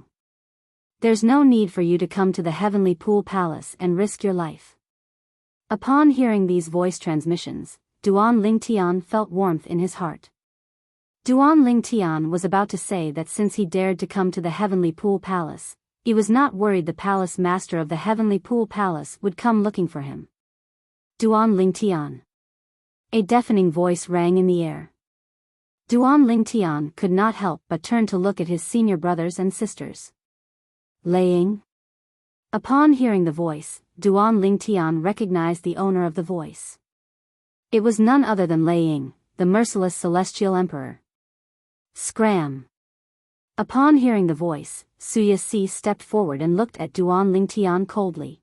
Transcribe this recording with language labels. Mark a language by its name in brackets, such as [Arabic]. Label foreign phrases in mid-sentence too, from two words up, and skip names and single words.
[English] There's no need for you to come to the Heavenly Pool Palace and risk your life. Upon hearing these voice transmissions, Duan Lingtian felt warmth in his heart. Duan Lingtian was about to say that since he dared to come to the Heavenly Pool Palace, he was not worried the palace master of the Heavenly Pool Palace would come looking for him. Duan Lingtian. A deafening voice rang in the air. Duan Lingtian could not help but turn to look at his senior brothers and sisters. Laying. Upon hearing the voice, Duan Lingtian recognized the owner of the voice. It was none other than Laying, the merciless celestial emperor. Scram. Upon hearing the voice, Suya Si stepped forward and looked at Duan Lingtian coldly.